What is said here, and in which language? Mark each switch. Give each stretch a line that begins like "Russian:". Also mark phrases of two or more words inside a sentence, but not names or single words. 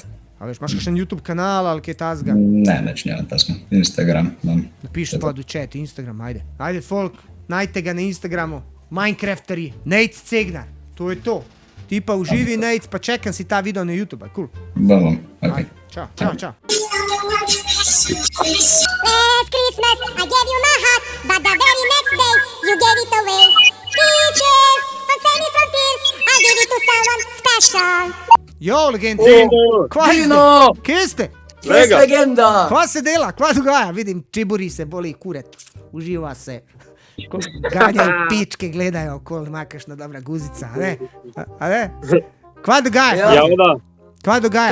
Slovenian: A veš, imaš kakšen YouTube kanal ali kaj tazga? Ne, neč nemam tasma. Instagram imam. Napiši spod v chat, Instagram, ajde. Ajde, folk, najte ga na Instagramu. Minecrafteri, Nate Cegnar. To je to. Ti pa uživi, Nate, pa čekam si ta video na YouTube, cool. Bom, ok. Čau.
English: Last Christmas, I gave you my heart, but the very next day, you gave it away. Teacher, don't save me from tears, I'll give it to someone special.
Slovenian: Jo, legenda. Kva je Dino! zdaj? Kje ste? Kje je legenda? Kva se dela? Kva dogaja? Vidim, čeburi se boli, kuret. Uživa se. Ganjajo pičke, gledajo, okoli ima kakšna dobra guzica, a ne? Kva dogaja? Kva dogaja?